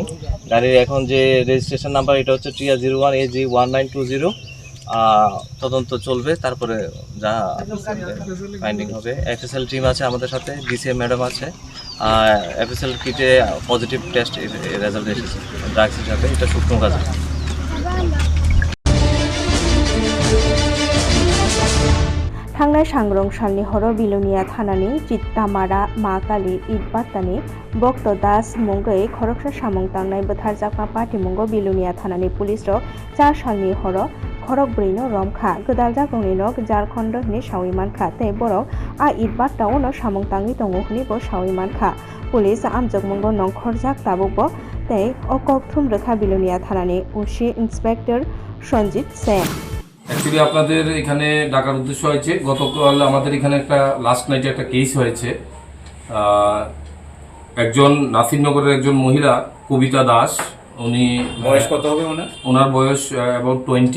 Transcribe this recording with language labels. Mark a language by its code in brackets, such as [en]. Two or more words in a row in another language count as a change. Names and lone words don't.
[bn] গাড়ির এখন যে রেজিস্ট্রেশন নাম্বার এটা হচ্ছে TR01 AG 1920। তদন্ত চলবে, তারপরে যা ফাইন্ডিং হবে। FSL টিম আছে আমাদের সাথে, DCM ম্যাডাম আছে। FSL কিটে [en] positive test result [bn] এসেছে ড্রাগসের সাথে, এটা শুকনো গাঁজা। [trp] थांनाय सांग्रं सालनि हर बिलुनिया थानानि चित्तामारा मा काली इटबाट्टानि भक्त दास मुंगै खरकसा सामं तांनाय बोथारजाकमा पार्टी मुंगो बिलुनिया थानानि पुलिस रक 4 सालनि हर खरक ब्रैनो रमखा गोदालजा गंनि नक झारखंड हनि सावै मानखा ते बरक आ इटबाट्टावनो सामं तांनि दंगो हनि बो सावै मानखा पुलिस आमजक मुंगो नंखरजाक ताबुकबो ते अकक थुम रेखा बिलुनिया थानानि उसी इंस्पेक्टर सঞ্জিত सेन। [bn] অ্যাকচুয়ালি আপনাদের এখানে ডাকার উদ্দেশ্য হয়েছে, গতকাল আমাদের এখানে একটা [en] last night [bn] একটা কেস হয়েছে। একজন নাসিরনগরের একজন মহিলা কবিতা দাস, উনি বয়স কত হবে ওনার বয়স অ্যাবাউট 20।